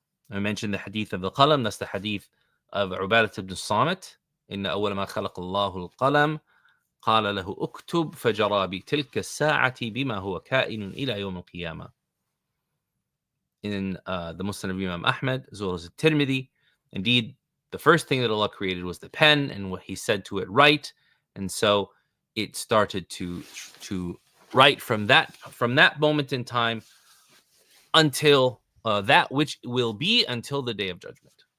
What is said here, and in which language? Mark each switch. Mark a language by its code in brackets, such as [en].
[en] I mentioned the hadith of the qalam. That's the hadith of Ubadah ibn Samit. [ar] إن أول ما خلق الله القلم قال له اكتب فجرى بتلك الساعة بما هو كائن إلى يوم القيامة. [en] In the Musnad of Imam Ahmad, as well as Tirmidhi, indeed, the first thing that Allah created was the pen, and what He said to it, write, and so it started to write from that moment in time until that which will be until the Day of Judgment.